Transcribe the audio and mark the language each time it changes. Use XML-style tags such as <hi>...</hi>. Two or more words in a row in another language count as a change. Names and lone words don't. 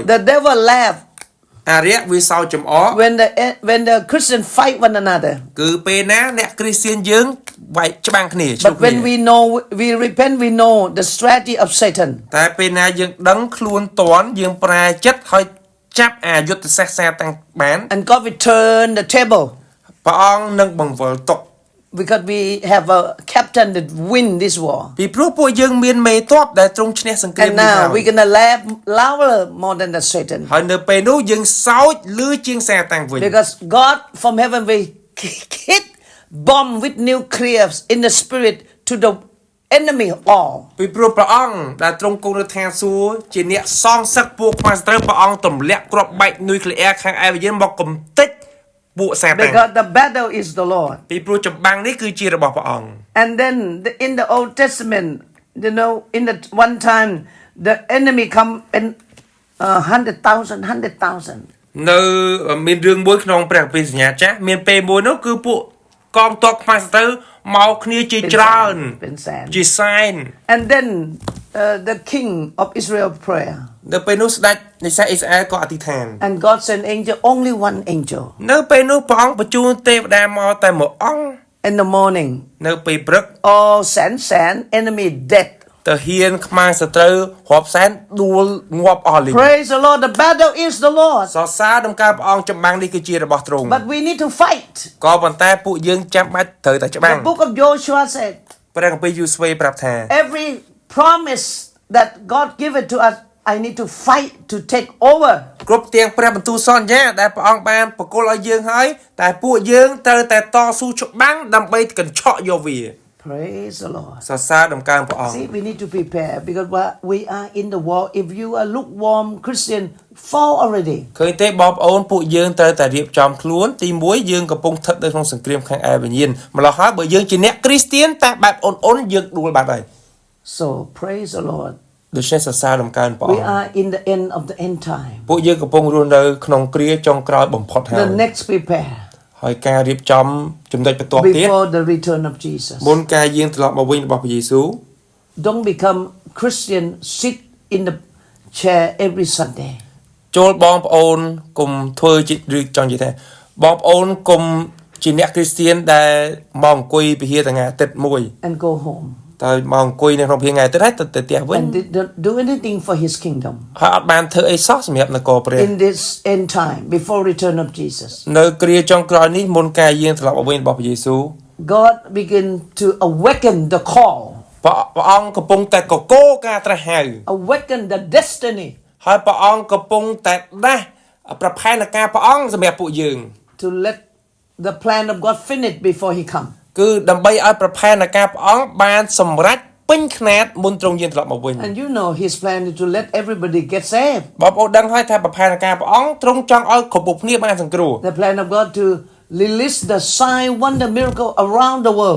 <en>The devil laughed</en> <km>អារ្យវាសោកចំអក</km> <en>when the Christian fight one another.</en> <km>គឺពេលណាអ្នកគ្រីស្ទានយើងវាយច្បាំងគ្នាជួប</km> <en>But</en> <km>គ្នា</km> <en>when we repent, we know the strategy of Satan.</en> <km>តែពេលណាយើងដឹងខ្លួនតន់យើងប្រែចិត្តហើយចាប់អាយុទ្ធសាស្ត្រសាតាំងបាន</km> <en>And God will turn the table</en> <km>ព្រះអង្គនឹងបង្វិលតុ</km> <en>because we have a captain that win this war.</en> <km>ពីព្រោះពួកយើងមានមេទ័ពដែលទ្រង់ឈ្នះសង្គ្រាម</km> <en>And</en> <km>នេះហើ</km> <en>now</en> <km>យ</km> <en>we're gonna laugh louder more than the Satan.</en> <km>ហើយនៅពេលនោះយើងសោចលឺជាងសាតាំងវិញ</km> <en>Because God from heaven will hit bomb with nuclears in the spirit to the enemy all.</en> <km>ពីព្រោះព្រះអង្គដែលទ្រង់គង់នៅឋានសួគ៌ជាអ្នកសងសឹកពួកខ្មាសត្រូវព្រះអង្គទម្លាក់គ្រាប់បែកនុយក្លេអ៊ែរខាងឯវិញ្ញាណមកកំទេចពួកសាតាំង</km> <en>Because the battle is the Lord.</en> <km>ពីព្រោះចម្បាំងនេះគឺជារបស់ព្រះអង្គ</km> <en>And then in the Old Testament, you know, in the one time, the enemy come in 100,000.</en> <km>នៅមានរឿងមួយក្នុងព្រះគម្ពីរសញ្ញាចាស់មានពេលមួយនោះគឺពួកកងទ័ពខ្មាសត្រូវមកគ្នាជាច្រើន ជាសែន</km> <en>And then the king of Israel prayer.</en> <km>នៅពេលនោះស្ដេចនៃសាសអ៊ីស្រាអែលក៏អធិដ្ឋាន</km> <en>And God sent angel, only one angel.</en> <km>នៅពេលនោះព្រះអង្គបញ្ជូនទេវតាមកតែមួយអង្គ</km> <en>In the morning,</en> <km>នៅពេលព្រឹក</km> <en>all sand, enemy dead.</en> <km>ទៅហ៊ានខ្មាសត្រូវរាប់សែនដួលងាប់អស់លីង</km> <en>Praise the Lord, the battle is the Lord.</en> <km>សរសើរដំណើរព្រះអង្គចម្បាំងនេះគឺជារបស់ទ្រង់</km> <en>But we need to fight.</en> <km>ក៏ប៉ុន្តែពួកយើងចាំបាច់ត្រូវតែច្បាំង</km> <en>The book of Joshua said,</en> <km>ព្រះគម្ពីរយូស្វេប្រាប់ថា</km> <en>every promise that God give it to us, I need to fight to take over.</en> <km>គ្រប់ទាំងព្រះបន្ទូលសន្យាដែលព្រះអង្គបានប្រគល់ឲ្យយើងហើយតែពួកយើងត្រូវតែតស៊ូច្បាំងដើម្បីកញ្ឆក់យកវា</km> <en>Praise the Lord.</en> <km>សរសើរដំណើរព្រះអង្គ</km> <en>See, we need to prepare because we are in the war. If you are lukewarm Christian, fall already.</en> <km>ឃើញទេបងប្អូនពួកយើងត្រូវតែរៀបចំខ្លួនទី1យើងកំពុងស្ថិតនៅក្នុងសង្គ្រាមខាងឯវិញ្ញាណម្ល៉េះហើយបើយើងជាអ្នកគ្រីស្ទានតែបែបអូនយើងដួលបាត់ហើយ</km> <en>So praise the Lord.</en> <km>ដូច្នេះសរសើរដំណើរព្រះអ</km> <en>We</en> <km>ង្គ</km> <en>are in the end of the end time.</en> <km>ពួកយើងកំពុងរស់នៅក្នុងគ្រាចុងក្រោយបំផុតហើយ</km> <en>The next prepare</en> <km>ហើយការរៀបចំចំណុចបន្ទាប់ទៀត</km> <en>before the return of Jesus.</en> <km>មុនការយាងត្រឡប់មកវិញរបស់ព្រះយេស៊ូវ</km> <en>Don't become Christian. Sit in the chair every Sunday.</en> <km>ចូលបងប្អូនកុំធ្វើជាឬចង់និយាយថាបងប្អូនកុំជាអ្នកគ្រីស្ទានដែលមកអង្គុយពហិថ្ងៃអាទិត្យមួយ</km> <en>And go home.</en> <km>តែមកអង្គុយនៅក្នុងពហិថ្ងៃអាទិត្យហើយទៅផ្ទះវិញ</km> <en>And don't do anything for His kingdom.</en> <km>ហើយអត់បានធ្វើអីសោះសម្រាប់នគរព្រះ</km> <en>In this end time, before return of Jesus,</en> <km>នៅគ្រាចុងក្រោយនេះមុនការយាងត្រឡប់មកវិញរបស់ព្រះយេស៊ូវ</km> <en>God begin to awaken the call,</en> <km>ព្រះអង្គកំពុងតែកកោការត្រាស់ហៅ</km> <en>awaken the destiny</en> <km>ហើយព្រះអង្គកំពុងតែដាស់ប្រផែនការព្រះអង្គសម្រាប់ពួកយើង</km> <en>to let the plan of God finish before He come.</en> <km>គឺដើម្បីឲ្យប្រផែនការព្រះអង្គបានសម្រេចពេញខ្នាតមុនទ្រង់យាងត្រឡប់មកវិញ</km> <en>And you know His plan is to let everybody get saved.</en> <km>បងប្អូនដឹងហើយថាប្រផែនការព្រះអង្គទ្រង់ចង់ឲ្យគ្រប់គ្នាបានសង្គ្រោះ</km> <en>The plan of God to release the sign, wonder, miracle around the world.</en>